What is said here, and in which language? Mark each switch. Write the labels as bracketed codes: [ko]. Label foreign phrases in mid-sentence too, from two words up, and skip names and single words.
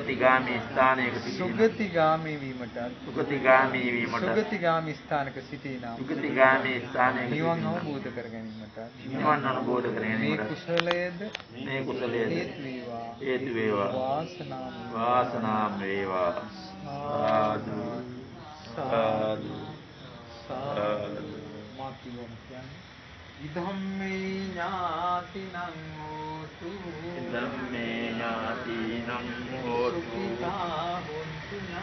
[si] සුගතිගාමී වීමට සුගතිගාමී ස්ථානක සිටිනා නිවන් අවබෝධ කර ගැනීමට මේ කුසලයේද හේතු වේවා වාසනාම වේවා සාදු සාදු සාදු මාතිවම් කියන්නේ [pi] ඉදම්මේ ඥාතිනං හෝතු සුඛිතා හොන්තු